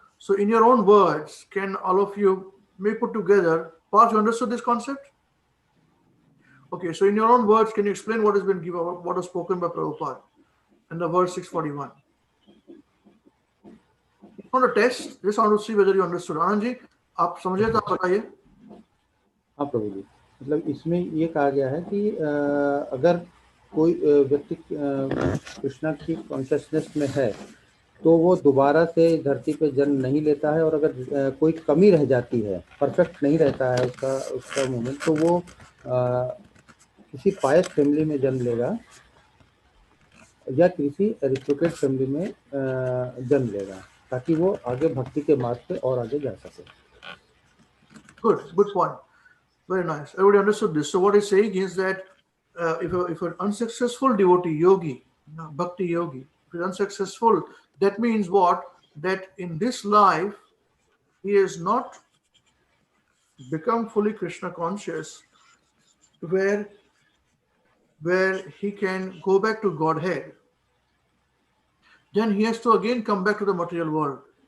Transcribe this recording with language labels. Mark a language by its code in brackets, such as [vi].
[en] So in your own words, can all of you may put together, Parth, you understood this concept? Okay, so in your own words, can you explain what has been given, what was spoken by Prabhupada in the verse 641? It's not a test, just want to see whether you understood. [hi] Anand ji, आप समझे तो आप बताइए. हाँ प्रभु जी, मतलब इसमें ये कहा गया है कि अगर कोई व्यक्ति कृष्णा की कॉन्शियसनेस में है तो वो दोबारा से धरती पे जन्म नहीं लेता है, और अगर कोई कमी रह जाती है, परफेक्ट नहीं रहता है उसका मोमेंट, तो वो किसी पायस फैमिली में जन्म लेगा या किसी एरिस्टोक्रेट फैमिली में जन्म लेगा, ताकि वो आगे भक्ति के मार्ग पे और आगे जा सके. [en] Good point. Very nice. Everybody understood this. So what he's saying is that if an unsuccessful devotee, yogi, bhakti yogi, if he's unsuccessful, that means what? That in this life, he has not become fully Krishna conscious, where he can go back to Godhead, then he has to again come back to the material world.